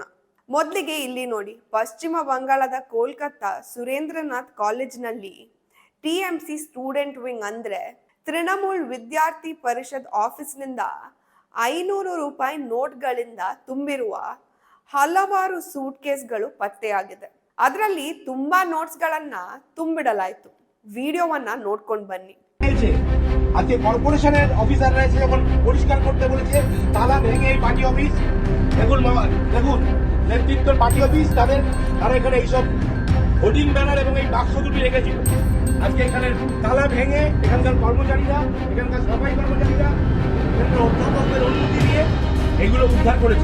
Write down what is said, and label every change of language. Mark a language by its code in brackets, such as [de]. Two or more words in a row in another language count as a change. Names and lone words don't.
[kn] ಮೊದಲಿಗೆ ಇಲ್ಲಿ ನೋಡಿ, ಪಶ್ಚಿಮ ಬಂಗಾಳದ ಕೋಲ್ಕತ್ತಾ ಸುರೇಂದ್ರನಾಥ್ ಕಾಲೇಜ್ನಲ್ಲಿ TMC [en] student wing [kn] ಅಂದ್ರೆ ತೃಣಮೂಲ್ ವಿದ್ಯಾರ್ಥಿ ಪರಿಷತ್ ಆಫೀಸ್ನಿಂದ 500 ರೂಪಾಯಿ ನೋಟ್ಗಳಿಂದ ತುಂಬಿರುವ ಹಲವಾರು ಸೂಟ್ ಕೇಸ್ಗಳು ಪತ್ತೆಯಾಗಿದೆ. ಅದರಲ್ಲಿ ತುಂಬಾ ನೋಟ್ಸ್ಗಳನ್ನ ತುಂಬಿಡಲಾಯಿತು. ವಿಡಿಯೋವನ್ನ ನೋಡ್ಕೊಂಡು ಬನ್ನಿ. [bn] আজকে কর্পোরেশনের অফিসাররা এসে যখন পরিষ্কার করতে বলেছে, তালা ভেঙে এই পার্টি অফিস, দেখুন নেতৃত্বের পার্টি অফিস, তারা এখানে এইসব [en] hoarding banner [bn] এবং এই বাক্স দুটি রেখেছিল। আজকে এখানে তালা ভেঙে এখানকার কর্মচারীরা, এখানকার সাফাই কর্মচারীরা, এখানকার অধ্যাপকদের অনুমতি নিয়ে এইগুলো উদ্ধার করেছে।